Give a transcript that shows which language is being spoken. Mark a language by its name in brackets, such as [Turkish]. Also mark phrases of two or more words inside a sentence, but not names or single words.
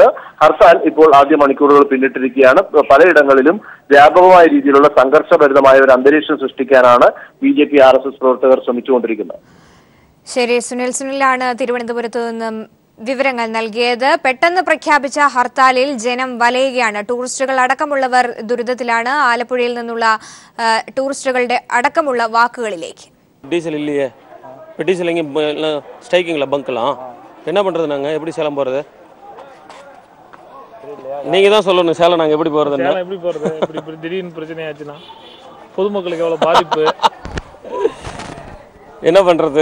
[Malayalam] ഹർത്താൽ ഇപ്പോൾ ആദ്യ മണിക്കൂറുകൾ പിന്നിട്ടിരിക്കുകയാണ്. പലയിടങ്ങളിലും വ്യാപകമായ രീതിയിലുള്ള സംഘർഷഭരിതമായ ഒരു അന്തരീക്ഷം സൃഷ്ടിക്കാനാണ് BJP RSS പ്രവർത്തകർ ശ്രമിച്ചുകൊണ്ടിരിക്കുന്നത്. ശരി, സുനിലാണ് തിരുവനന്തപുരത്ത് നിന്നും വിവരങ്ങൾ നൽകിയത്. പെട്ടെന്ന് പ്രഖ്യാപിച്ച ഹർത്താലിൽ ജനം വലയുകയാണ്. ടൂറിസ്റ്റുകൾ അടക്കമുള്ളവർ ദുരിതത്തിലാണ്. ആലപ്പുഴയിൽ നിന്നുള്ള ടൂറിസ്റ്റുകളുടെ അടക്കമുള്ള വാക്കുകളിലേക്ക്. [Tamil] டீசல் இல்லையே, இப்போ டீசல் எங்கே ஸ்ட்ரைக்கிங்கில் பங்க்லாம் என்ன பண்ணுறது? நாங்கள் எப்படி சேலம் போகிறது? நீங்கள் தான் சொல்லணும். சேலம் நாங்கள் எப்படி போகிறது? எப்படி போகிறது? இப்படி திடீர்னு பிரச்சனை ஆச்சுன்னா பொதுமக்களுக்கு எவ்வளோ பாதிப்பு, என்ன பண்றது?